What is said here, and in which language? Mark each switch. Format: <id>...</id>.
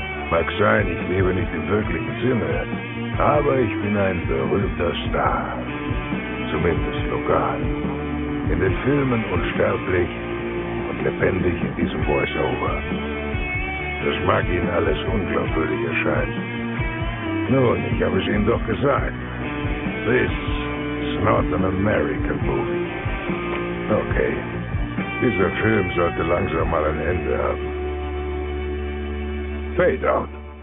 <de>Mag sein, ich lebe nicht im wirklichen Sinne, aber ich bin ein berühmter Star. Zumindest lokal. In den Filmen unsterblich und lebendig in diesem Voice-Over. Das mag Ihnen alles unglaubwürdig erscheinen. Nun, ich habe es Ihnen doch gesagt.</de> <en>This is not an American movie.</en> <de>Okay, dieser Film sollte langsam mal ein Ende haben.</de> <en>Fade out.</en>